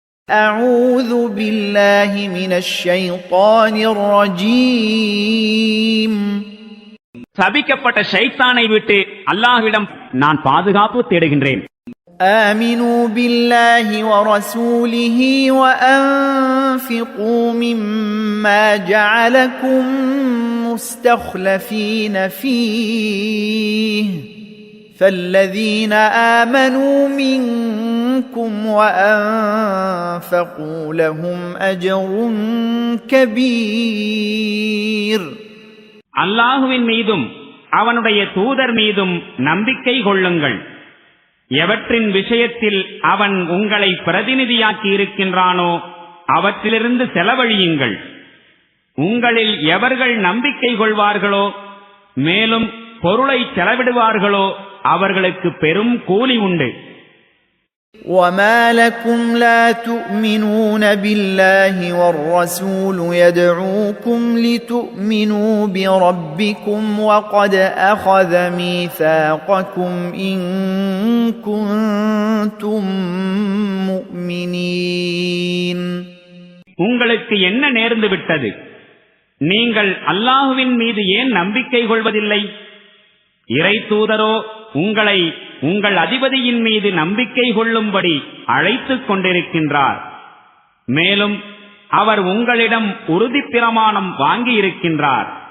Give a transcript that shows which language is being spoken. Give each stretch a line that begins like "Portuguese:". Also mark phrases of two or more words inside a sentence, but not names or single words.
Arabic: أعوذ بالله من الشيطان الرجيم.
Tamil: சபிக்கப்பட்ட ஷைத்தானை விட்டு அல்லாஹ்விடம் நான் பாதுகாப்பு தேடுகின்றேன்.
Arabic: آمنوا بالله ورسوله وأنفقوا مما جعلكم مستخلفين فيه فالذين آمنوا منكم وأنفقوا لهم أجر كبير.
Tamil: அல்லாஹுவின் மீதும் அவனுடைய தூதர் மீதும் நம்பிக்கை கொள்ளுங்கள். எவற்றின் விஷயத்தில் அவன் உங்களை பிரதிநிதியாக்கி இருக்கின்றானோ அவற்றிலிருந்து செலவழியுங்கள். உங்களில் எவர்கள் நம்பிக்கை கொள்வார்களோ மேலும் பொருளை செலவிடுவார்களோ அவர்களுக்கு பெரும் கூலி உண்டு.
Arabic: وَمَا لَكُمْ لَا تُؤْمِنُونَ بِاللَّهِ وَالرَّسُولُ يَدْعُوكُمْ لِتُؤْمِنُوا بِرَبِّكُمْ وَقَدْ أَخَذَ مِيثَاقَكُمْ إِن كُنتُم مُّؤْمِنِينَ.
Tamil: உங்களுக்கு என்ன நேர்ந்து விட்டது? நீங்கள் அல்லாஹுவின் மீது ஏன் நம்பிக்கை கொள்வதில்லை? இறை தூதரோ உங்களை உங்கள் அதிபதியின் மீது நம்பிக்கை கொள்ளும்படி அழைத்துக் கொண்டிருக்கின்றார். மேலும் அவர் உங்களிடம் உறுதி பிரமாணம் வாங்கியிருக்கின்றார்.